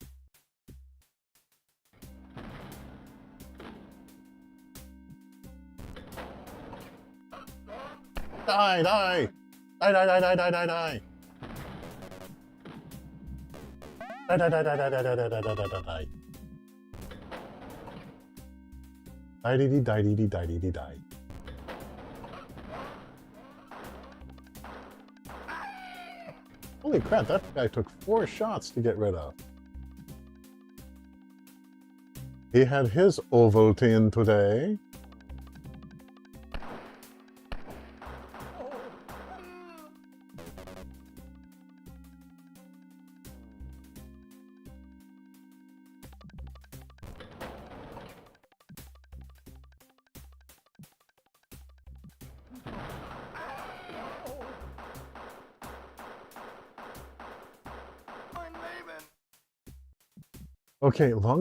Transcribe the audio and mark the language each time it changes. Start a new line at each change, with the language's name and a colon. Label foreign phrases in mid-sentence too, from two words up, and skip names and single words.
English: Die, die! Die, die, die, die, die, die, die! Die, die, die, die, die, die, die, die, die, die, die, die. Die-dee-dee-die-dee-dee-die-dee-dee-die. Holy crap, that guy took 4 shots to get rid of. He had his Ovaltine today. Okay, as long